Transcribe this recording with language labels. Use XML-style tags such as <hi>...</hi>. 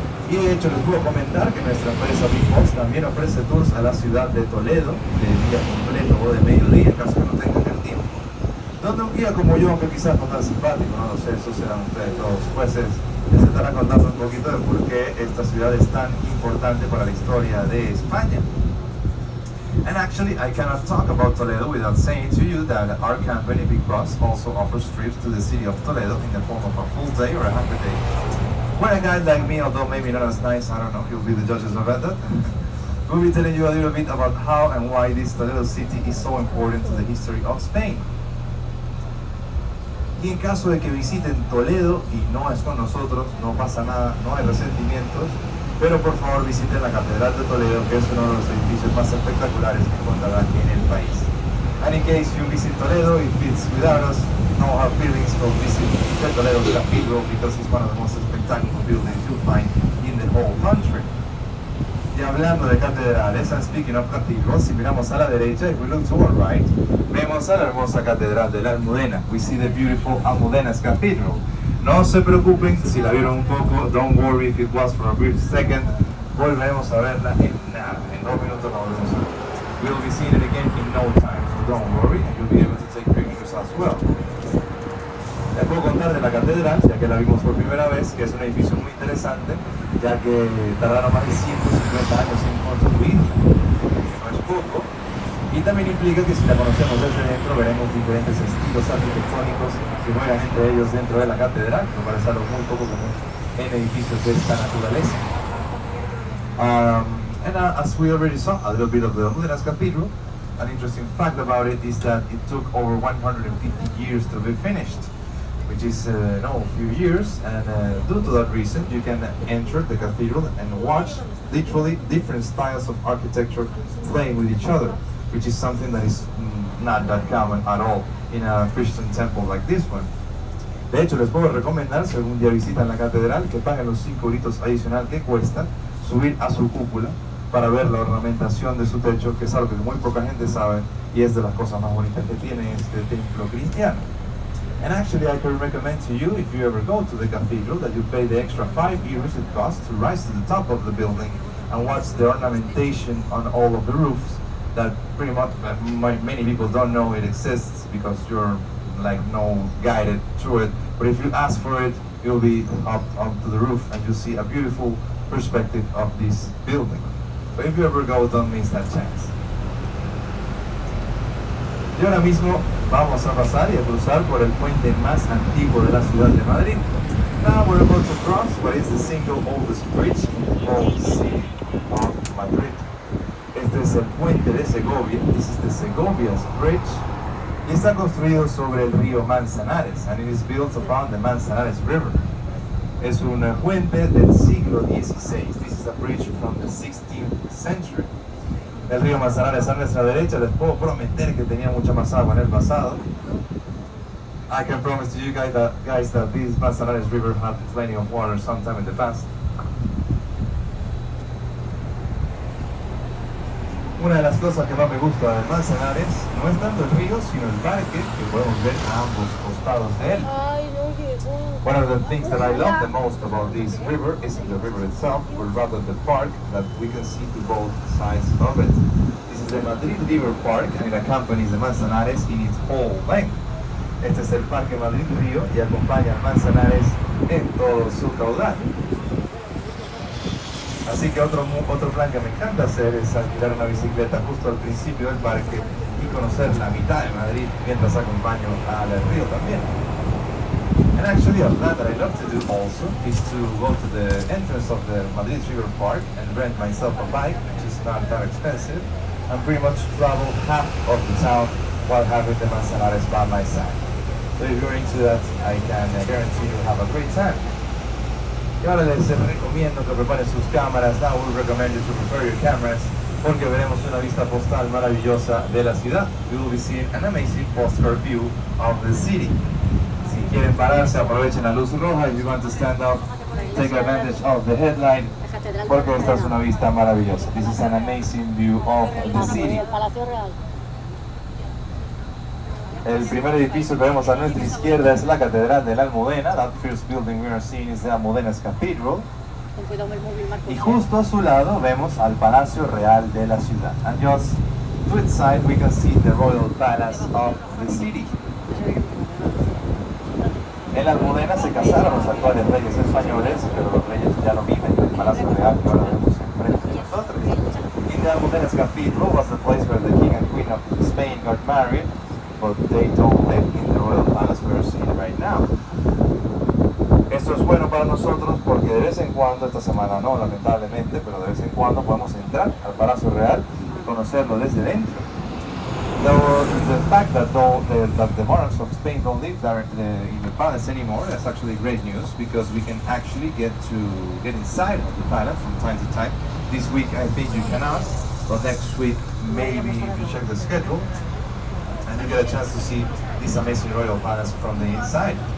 <es>Y de hecho les puedo comentar que nuestra empresa Big Box también ofrece tours a la ciudad de Toledo, de día completo o de mediodía, en caso que no tengan el tiempo. Donde un guía como yo, que quizás no tan simpático, no lo sé, eso serán ustedes todos jueces, les estará contando un poquito de por qué esta ciudad es tan importante para la historia de España.</es> <en>And actually, I cannot talk about Toledo without saying to you that our company, Big Bus, also offers trips to the city of Toledo in the form of a full day or a half a day. When a guy like me, although maybe not as nice, I don't know, you'll be the judges of that, we'll be telling you a little bit about how and why this Toledo city is so important to the history of Spain.</en> <es>Y en caso de que visiten Toledo y no es con nosotros, no pasa nada, no hay resentimientos, pero por favor visiten la Catedral de Toledo, que es uno de los edificios más espectaculares que encontrarán en el país.</es> <en>And in case you visit Toledo, if it's without us, no hard feelings, go visit the Toledo Cathedral because it's one of the most spectacular buildings you'll find in the whole country.</en> <es>Y hablando de catedrales,</es> <en>and speaking of cathedrals,</en> <es>si miramos a la derecha,</es> <en>if we look to our right,</en> <es>vemos a la hermosa catedral de la Almudena.</es> <en>We see the beautiful Almudena's Cathedral.</en> <es>No se preocupen si la vieron un poco,</es> <en>don't worry if it was for a brief second.</en> <es>Volvemos a verla en nada, en 2 minutos la volvemos a ver.</es> <en>We'll be seeing it again in no time, so don't worry, and you'll be able to take pictures as well.</en> <es>Les puedo contar de la catedral, ya que la vimos por primera vez, que es un edificio muy interesante, ya que tardaron más de 150 años en construirla, que no es poco, y también implica que si la conocemos desde dentro veremos diferentes estilos arquitectónicos que juegan entre ellos dentro de la catedral, que me parece algo muy poco común en edificios de esta naturaleza.</es> <en>As we already saw a little bit of the Almudena's Cathedral, an interesting fact about it is that it took over 150 years to be finished, which is a few years, and due to that reason you can enter the cathedral and watch literally different styles of architecture playing with each other, which is something that is not that common at all in a Christian temple like this one.</en> <es>De hecho, les puedo recomendar, si algún día visitan la catedral, que paguen los 5 euritos adicional que cuesta subir a su cúpula para ver la ornamentación de su techo, que es algo que muy poca gente sabe y es de las cosas más bonitas que tiene este templo cristiano.</es> <en>And actually, I can recommend to you, if you ever go to the cathedral, that you pay the extra 5 euros it costs to rise to the top of the building and watch the ornamentation on all of the roofs that pretty much many people don't know it exists because you're like no guided through it. But if you ask for it, you'll be up to the roof and you'll see a beautiful perspective of this building. But if you ever go, don't miss that chance.</en> <es>Y ahora mismo vamos a pasar y a cruzar por el puente más antiguo de la ciudad de Madrid.</es> <en>Now we're about to cross what is the single oldest bridge in the whole city of Madrid.</en> <es>Este es el puente de Segovia.</es> <en>This is the Segovia's Bridge.</en> <es>Y está construido sobre el río Manzanares,</es> <en>and it is built upon the Manzanares River.</en> <es>Es un puente del siglo XVI.</es> <en>This is a bridge from the 16th century.</en> <es>El río Manzanares a nuestra derecha, les puedo prometer que tenía mucha más agua en el pasado.</es> <en>I can promise to you guys that this Manzanares River had plenty of water sometime in the past.</en> <es>Una de las cosas que más me gusta del Manzanares no es tanto el río, sino el parque que podemos ver a ambos costados de él.</es> <en>One of the things that I love the most about this river isn't the river itself, but rather the park that we can see to both sides of it. This is the Madrid River Park, and it accompanies the Manzanares in its whole length.</en> <es>Este es el Parque Madrid Río y acompaña al Manzanares en todo su caudal. Así que otro plan que me encanta hacer es alquilar una bicicleta justo al principio del parque y conocer la mitad de Madrid mientras acompaño al río también.</es> <en>And actually, a plan that I love to do also is to go to the entrance of the Madrid River Park and rent myself a bike, which is not that expensive, and pretty much travel half of the town while having the Manzanares by my side. So if you're into that, I can guarantee you'll have a great time.</en> <es>Y ahora les recomiendo que preparen sus cámaras.</es> <en>Now we recommend you to prepare your cameras</en> <es>porque veremos una vista postal maravillosa de la ciudad.</es> <en>We will be seeing an amazing postcard view of the city.</en> <es>Si quieren pararse, aprovechen la luz roja.</es> <en>If you want to stand up, take advantage of the headlight</en> <es>porque esta es una vista maravillosa.</es> <en>This is an amazing view of the city.</en> <es>El primer edificio que vemos a nuestra izquierda es la Catedral de la Almudena.</es> <en>That first building we are seeing is the Almudena's Cathedral.</en> <es>Y justo a su lado vemos al Palacio Real de la ciudad.</es> <en>And just to its side we can see the Royal Palace of the city.</en> <es>En la Almudena se casaron los actuales reyes españoles, pero los reyes ya no viven en el Palacio Real que ahora vemos enfrente de nosotros.</es> <en>In the Almudena's Cathedral was the place where the King and Queen of Spain got married, but they don't live in the Royal Palace we are seeing right now.</en> <es>Esto es bueno para nosotros porque de vez en cuando, esta semana no, lamentablemente, pero de vez en cuando podemos entrar al Palacio Real y conocerlo desde dentro.</es> <en>The fact that the monarchs of Spain don't live there in the palace anymore, that's actually great news because we can actually get inside of the palace from time to time. This week I think you cannot, but next week maybe if you check the schedule and you get a chance to see this amazing royal palace from the inside.</en>